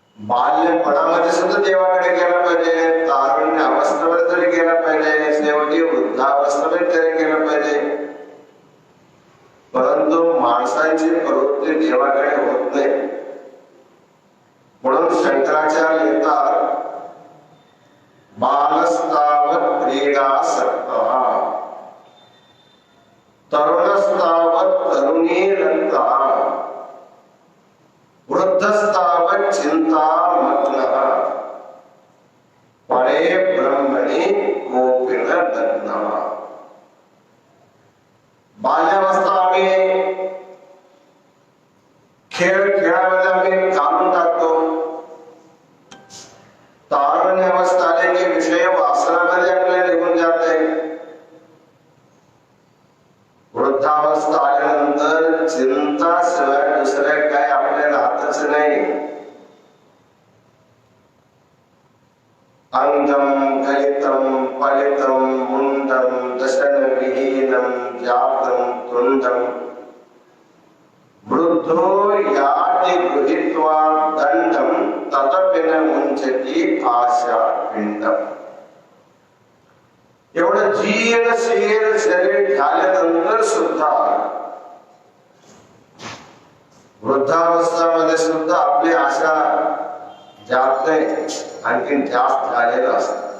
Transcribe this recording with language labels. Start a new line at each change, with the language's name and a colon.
Marathi: बाल्यपणामध्ये सुद्धा देवाकडे गेला पाहिजे, तारुण्य अवस्थेमध्ये तरी गेला पाहिजे, शेवटी वृद्धावस्थेमध्ये तरी गेला पाहिजे. परंतु माणसांची प्रवृत्ती देवाकडे होत नाही. म्हणून शंकराचार्य लिहितात,
Sanskrit: बालस्तावत् क्रीडासक्तः तरुणस्तावत् तरुणीरक्तः वृद्धस्तावत् चिंतामग्नः परे ब्रह्मणि कोपि न लग्नः.
Marathi: बाल्यावस्था आम्ही खेळ खेळामध्ये आम्ही काढून टाकतो, तारुण्य अवस्था आले की विषय वासनामध्ये आपल्याला निघून जाते, वृद्धावस्था आल्यानंतर चिंता शिवाय दुसऱ्या काय आपल्याला हातच नाही.
Sanskrit: अंगम कलितम पलितम मुंडम दशन विहीनम जातम तुंडम वृद्धो याति गृहीत्वा दंडम तदपि न मुंचति आशा पिंडम.
Marathi: एवढं जीर्णशील शरीर झाल्यानंतर सुद्धा वृद्धावस्थामध्ये सुद्धा आपली आशा जात नाही, आणखी जास्त झालेलं असत.